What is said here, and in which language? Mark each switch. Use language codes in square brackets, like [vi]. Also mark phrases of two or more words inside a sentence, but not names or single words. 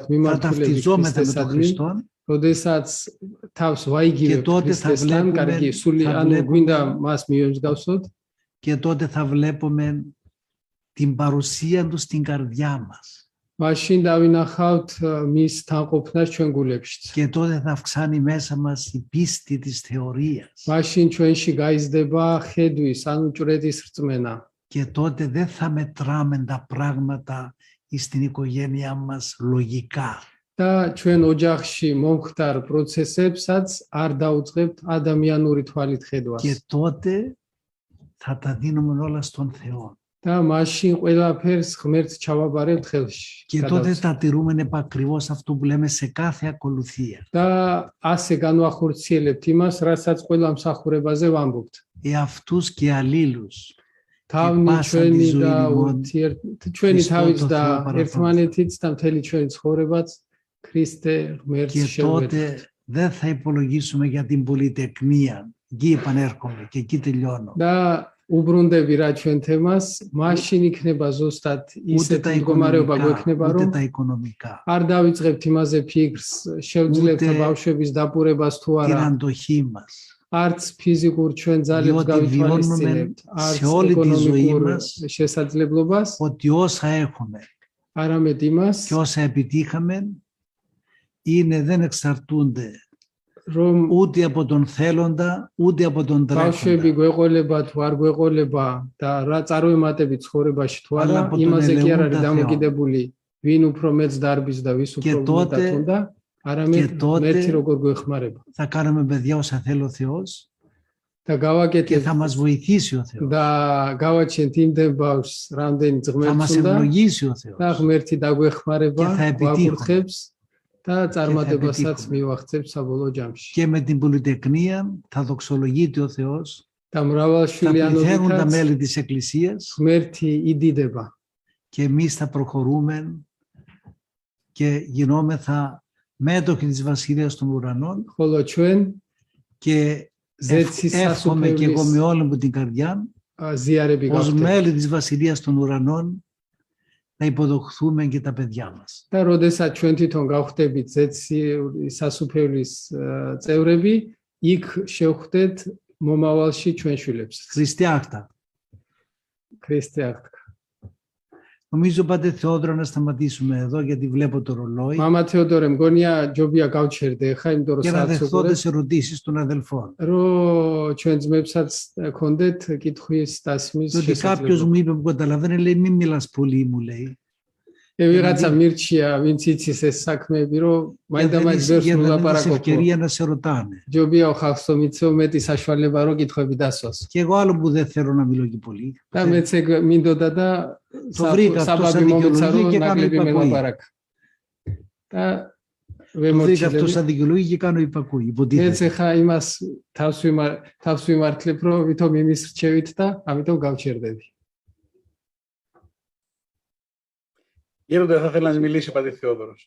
[el] θα [ka] მიმართულები [el] ταυτιζόμεθα με τον [ka] ქრისტესადმი, [el] Χριστό [ka] როდესაც თავს [el] και [ka] ვაიგივებ [el] τότε θα [ka] ქრისტესთან, კარგი, სული [el] θα [ka] ანუ გვინდა [el] βλέπουμε, [ka] მას მიემსგავსოთ, [el] και τότε θα βλέπουμε την παρουσία του στην καρδιά μας. [ka] მაშინ დავინახავთ მის თანყოფნას ჩვენ გულებშიც. [el] Και τότε θα αυξάνει μέσα μας η πίστη της θεωρίας. [ka] მაშინ ჩვენში გაიზრდება ხედვის, ანუ ჭვრეტის რწმენა. [el] Και τότε δεν θα μετράμε τα πράγματα στην οικογένειά μας λογικά. [ka] და ჩვენ ოჯახში მომხდარ პროცესებსაც არ დაუწყებთ ადამიანური თვალით ხედვას. [el] Και τότε θα τα δίνουμε όλα στον Θεό. [ka] და მაშინ ყველაფერს ღმერთს ჩავაბარებთ ხელში. [el] Και τότε θα τηρούμε επακριβώς αυτό που λέμε σε κάθε ακολουθία. [ka] და ასე განვახორციელებთ იმას, რასაც ყველა მსახურებაზე ვამბობთ. [el] Εαυτούς και αλλήλους. [ka] თავი ჩვენი და ჩვენი თავიც და ერთმანეთიც და მთელი ჩვენი ცხოვრებაც ქრისტე ღმერთს [el] Και [ka] შევეძ. [el] τότε δεν θα υπολογίσουμε για την πολυτεκνία. Εκεί επανέρχομαι και εκεί τελειώνω. [ka] და უბრუნდები რა ჩვენ თემას, მაშინ იქნება ზუსტად [el] Ούτε τα [ka] ისეთი მდგომარეობა [el] οικονομικά, [ka] გვექნება, [el] ούτε [ka] რომ [el] τα οικονομικά. [ka] არ დავიწყებთ იმაზე ფიქრს, შევძლებთ [el] Ούτε [ka] ბავშვების დაპურებას თუ [el] Την [ka] არა, [el] αντοχή μας. [ka] არც ფიზიკურ ჩვენ ძალებს [el] Διότι [ka] გავითვალისწინებთ, [el] βιώνουμε [ka] არც [el] σε όλη τη ζωή [ka] ეკონომიკურ [el] μας [ka] შესაძლებლობას, [el] Ότι όσα έχουμε [ka] არამედ იმას, [el] και όσα επιτύχαμε δεν εξαρτούνται [ka] რომ [el] ούτε από τον θέλοντα, ούτε από τον [ka] ბავშვები [el] τρέχοντα. [ka] გვეყოლება თუ არ გვეყოლება და რა წარმოემატები ცხოვრებაში თუ არა, [el] Αλλά από τον [ka] იმაზე კი არ არის [el] ελεούντα Θεό. [ka] დამოკიდებული, ვინ უფრო მეც დარბის და ვის [el] Και [ka] უფრო [el] τότε- [ka] მეტად უნდა, არამედ [el] και τότε- [ka] ღმერთი როგორ გვეხმარება. [el] Θα κάνουμε παιδιά όσα θέλει ο Θεός [ka] და [el] και [ka] გავაკეთებთ [el] θα μας βοηθήσει ο Θεός. [ka] და გავაჩენთ იმდენ ბავშვს, რამდენი [el] Θα [ka] ღმერთს [el] μας [ka] უნდა [el] ευλογήσει ο [ka] და [el] Θεός. [ka] ღმერთი დაგვეხმარება, [el] Και θα επιτύχουμε. [ka] გვაკურთხებს და წარმატებასაც [el] επιτύχουμε. [ka] მივახცევთ საბოლოო ჯამში. [el] Και με την πολυτεκνία θα δοξολογείται ο Θεός. [ka] და [el] Θα πληθαίνουν τα [ka] მრავალშვილიანობითაც [el] μέλη της Εκκλησίας [ka] ღმერთი იდიდება. [el] και εμείς θα προχωρούμε και γινόμεθα μέτοχοι της Βασιλείας των Ουρανών [ka] ხოლო ჩვენ [el] και [ka] ზეცის [el] εύχομαι και εγώ με [ka] სასუფეველის [el] όλη μου την καρδιά [ka] ზიარები [el] ως [ka] გავხდეთ. [el] μέλη της Βασιλείας των Ουρανών να υποδοχθούμε και τα παιδιά μας. [ka] და როდესაც ჩვენ თვითონ გავხდებით ზეციური სასუფეველის წევრები, იქ შევხვდეთ მომავალში ჩვენ შვილებს. Χριστιάχτα. ქრისტე აღთქა. [el] Νομίζω πάτε Θεόδωρο να σταματήσουμε εδώ γιατί βλέπω το ρολόι [ka] მამა თეოდორე, მგონია ჯობია გავჩერდე ხა, იმიტომ რომ [el] και να [ka] საათს [el] δεχθώ [ka] უყურებ, [el] τις ερωτήσεις των αδελφών. [ka] რომ ჩვენ ძმებსაც ქონდეთ კითხვის დასმის [el] Ότι κάποιος [ka] შესაძლებლობა. [el] μου είπε που καταλαβαίνει, λέει μην μιλάς πολύ, μου λέει. [ka] ვიღაცა მირჩია, ვინც იცის ეს საქმეები, რომ [el] Για δεν [ka] მაინდა-მაინც ვერს [el] έχεις [ka] ვილაპარაკობ. [el] ευκαιρία να σε ρωτάνε. [ka] ჯობია ხავს რომ იცო მეტი საშუალება რომ კითხვები დასვას. [el] Και εγώ άλλο που δεν θέλω να μιλώ και πολύ. [ka] და მეც ეგ მინდოდა და [el] Το βρήκα αυτό σαν [ka] საბაბი მომეცა [el] δικαιολογία [ka] რომ [el] και κάνω [ka] ნაკლები [el] υπακούει. [ka] მელაპარაკ. და [el] Το βρήκα αυτό [ka] ვემორჩილები. [el] σαν δικαιολογία και κάνω υπακούει. [ka] მეც [el] Υποτίθεται. [ka] ხა იმას თავს ვიმართლებ რომ ვითომ იმის რჩევით და ამიტომ გავჩერდები. [el] Γέροντα, θα ήθελα να μιλήσει ο πατήρ Θεόδωρος.